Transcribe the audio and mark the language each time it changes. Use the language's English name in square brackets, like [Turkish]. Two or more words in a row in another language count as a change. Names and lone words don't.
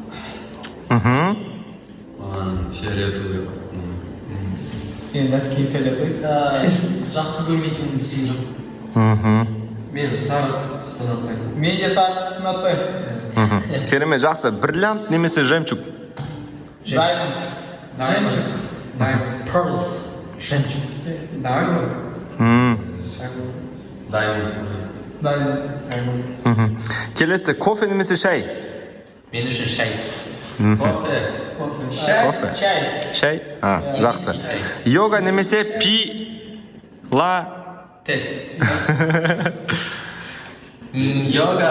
[Kazakh] Маған фиолетовый. Мен [Russian] носки фиолетовый. [Kazakh] Жақсы көрмейтін түсім жоқ. Мен сары түсті ұнатпаймын. Мен де сары түсті ұнатпаймын. Керемет, жақсы. Бриллиант немесе жемчуг? [English] Diamond. Pearls. Жемчуг. Diamond. [Kazakh] Келесі, кофе немесе шай? Мен үшін шай. Кофе. Шай? Жақсы. Йога немесе Тес. Йога.